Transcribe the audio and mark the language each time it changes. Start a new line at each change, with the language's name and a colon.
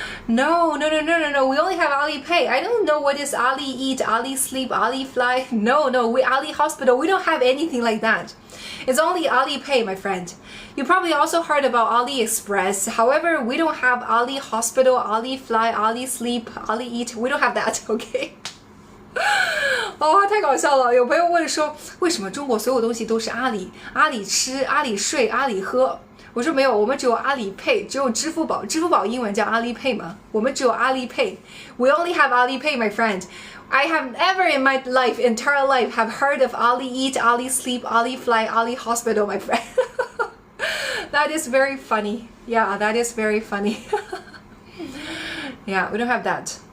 English: No. We only have Alipay. I don't know what is Ali Eat, Ali Sleep, Ali Fly. No. We Ali Hospital. We don't have anything like that. It's only Alipay, my friend. You probably also heard about AliExpress. However, we don't have Ali Hospital, Ali Fly, Ali Sleep, Ali Eat. We don't have that, okay?
Chinese: 哦，太搞笑了！有朋友问说，为什么中国所有东西都是阿里？阿里吃、阿里睡、阿里喝？我说没有，我们只有阿里 Pay， 只有支付宝。支付宝英文叫阿里 Pay 嘛，我们只有阿里 Pay。
English: We only have Alipay, my friend. I have never in my entire life, have heard of Ali Eat, Ali Sleep, Ali Fly, Ali Hospital, my friend. That is very funny. Yeah, that is very funny. Yeah, we don't have that.